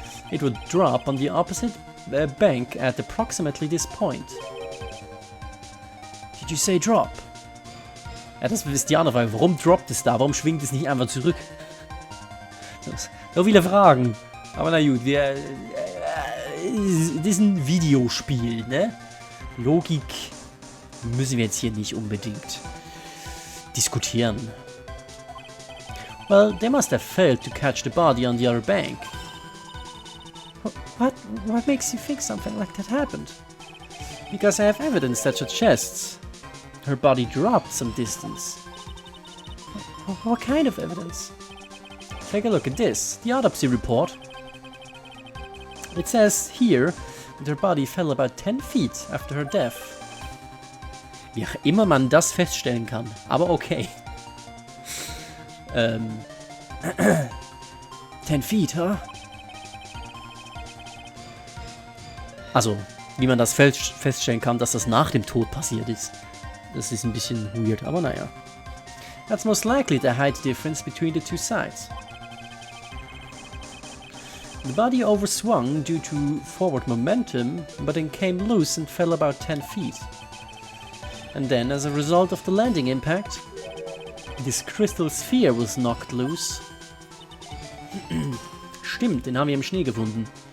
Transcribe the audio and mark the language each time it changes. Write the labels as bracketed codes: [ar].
[en] It would drop on the opposite bank at approximately this point. Did you say drop? [de] Ja, das ist die andere Frage. Warum droppt es da? Warum schwingt es nicht einfach zurück? So viele Fragen. Aber na gut, das ist ein Videospiel, ne? Logik müssen wir jetzt hier nicht unbedingt diskutieren. [en] Well, they must have failed to catch the body on the other bank. What makes you think something like that happened? Because I have evidence that suggests her body dropped some distance. What kind of evidence? Take a look at this, the autopsy report. It says here and her body fell about 10 feet after her death. [de] Wie auch immer man das feststellen kann, aber okay. [en] 10 feet, huh? [de] Also, wie man das feststellen kann, dass das nach dem Tod passiert ist. Das ist ein bisschen weird, aber naja. [en] That's most likely the height difference between the two sides. The body overswung due to forward momentum, but then came loose and fell about 10 feet. And then, as a result of the landing impact, this crystal sphere was knocked loose. [de] Stimmt, den haben wir im Schnee gefunden.